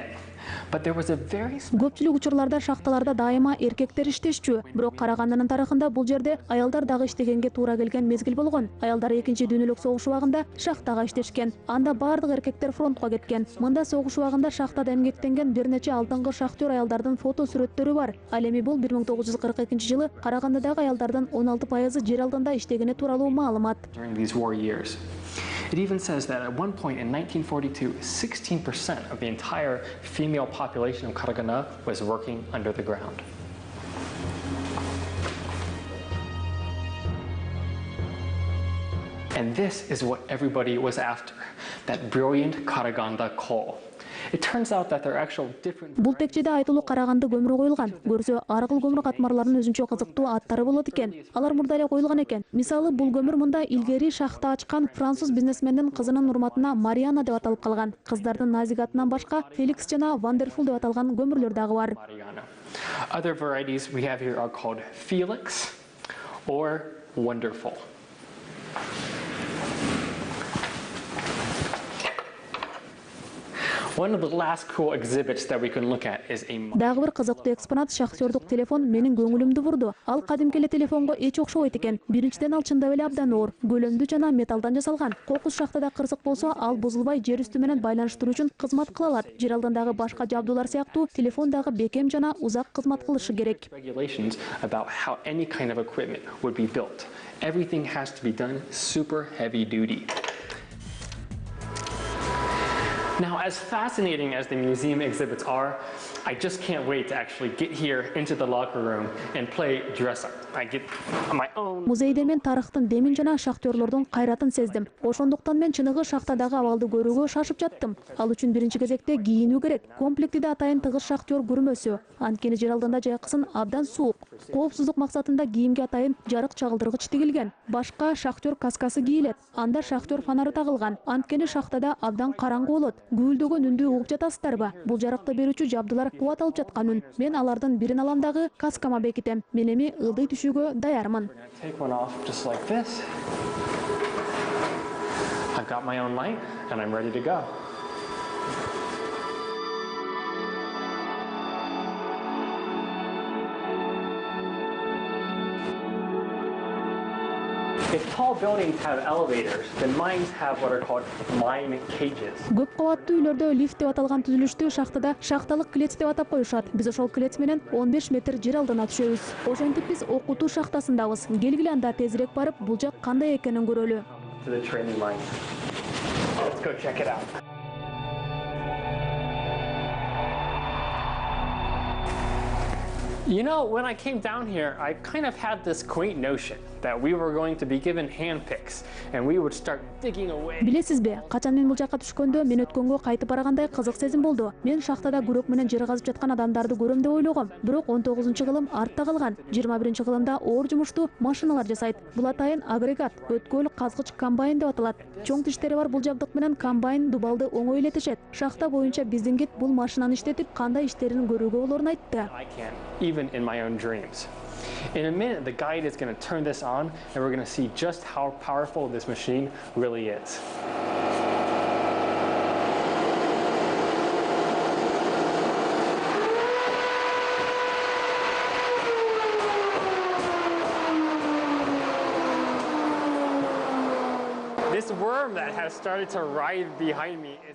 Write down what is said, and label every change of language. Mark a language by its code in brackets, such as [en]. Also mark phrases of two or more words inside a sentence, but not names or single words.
[en] But there was a very [ky] Көпчүлүк учурларда шахталарда дайыма эркектер иштешчү. Бирок Карагандынын тарыхында бул жерде аялдар дагы иштегенге туура келген мезгил болгон. Аялдар 2-дүйнөлүк согуш убагында шахтага иштешкен. Анда бардык эркектер фронтко кеткен. Мында согуш убагында шахтада эмгектенген бир нече алдыңкы шахтер аялдардын фото сүрөттөрү бар. Ал эми бул 1942-жылы Карагандыдагы аялдардын 16% жер алдында иштегени тууралуу маалымат. [en] It even says that at one point in 1942, 16% of the entire female population of Karaganda was working under the ground. And this is what everybody was after, that brilliant Karaganda coal. It turns out that there are actual different. [ky] Бул текчеде айтылуу Караганды көмүрү коюлган. Көрсө ар кыл көмүр катмарларынын өзүнчө кызыктуу аттары болот экен. Алар мурда эле коюлган экен. Мисалы, бул көмүр мында илгери шахта ачкан француз бизнесмендин кызынын урматына Мариана деп аталып калган. Кыздардын Назик атынан башка Феликс жана Вандерфул деп аталган көмүрлөр дагы бар. [en] Other varieties we have here are called Felix or Wonderful. One of the last cool exhibits that we can look at is a [ky] Дагы бир кызыктуу экспонат шахтердук телефон менин көңүлүмдү бурду. Ал кадимки эле телефонго эч окшобойт экен. Биринчиден ал чындап эле абдан оор, көлөмдүү жана металлдан жасалган. Кокус шахтада кырсык болсо, ал бузулбай жер үстү менен байланыштыруу үчүн кызмат кыла алат. Жер алдындагы башка жабдуулар сыяктуу телефон дагы бекем жана узак кызмат кылышы керек. [en] Regulations about how any kind of equipment would be built. Everything has to be done super heavy duty. Now, as fascinating as the museum exhibits are, I just can't wait to actually get here into the locker room and play dress up. I get my own. [ky] Музейде мен тарыхтын демин жана шахтерлордун кайратын сездим. Ошондуктан мен чыныгы шахтадагы абалды көрүүгө шашып жаттым. Ал үчүн биринчи кезекте кийинүү керек. Комплектиде атайын тыгыз шахтер көрмөсү. Анткени жер алдында жайкысын абдан суук. Коопсуздук максатында кийимге атайын жарык чагылдыргыч тигилген. Башка шахтер каскасы кийилет. Анда шахтер фонары тагылган. Анткени шахтада абдан караңгы болот. Гүлдөгөн үндү угуп жатасыздарбы? Бул жарыкты берүүчү жабдылар кубат алып жаткан үн. Мен алардын бирин алам дагы каскама бекитем. Мен эми ылдый түшүүгө даярмын. [en] Take one off just like this. I've got my own light and I'm ready to go. If tall buildings have elevators, then mines have what are called mine cages. [ky] Көп кабаттуу үйлөрдө лифт деп аталган түзүлүштү шахтада шахталык клетч деп атап коюшат. Биз ошол клетч менен 15 метр жер алдына түшөбүз. Ошентип биз окутуу шахтасындабыз. Келгиле анда тезирээк барып, бул жак кандай экенин көрөлү. [en] To the training mine. Let's go check it out. You know, when I came down here, I kind of had this quaint notion that we were going to be given hand picks and we would start digging away. [ky] Билесизби, качан мен бул жакка түшкөндө мен өткөнгө кайтып баргандай кызык сезим болду. Мен шахтада күрөк менен жер казып жаткан адамдарды көрөм деп ойлогом. Бирок 19-кылым артта калган. 21-кылымда оор жумушту машиналар жасайт. Бул атайын агрегат, өткөл казгыч комбайн деп аталат. Чоң тиштери бар бул жабдык менен комбайн дубалды оңой элетишет. Шахта боюнча биздин гид бул машинаны иштетип кандай иштерин көрүүгө болорун айтты. [en] I can't, even in my own dreams. In a minute, the guide is going to turn this on and we're going to see just how powerful this machine really is. This worm that has started to writhe behind me is...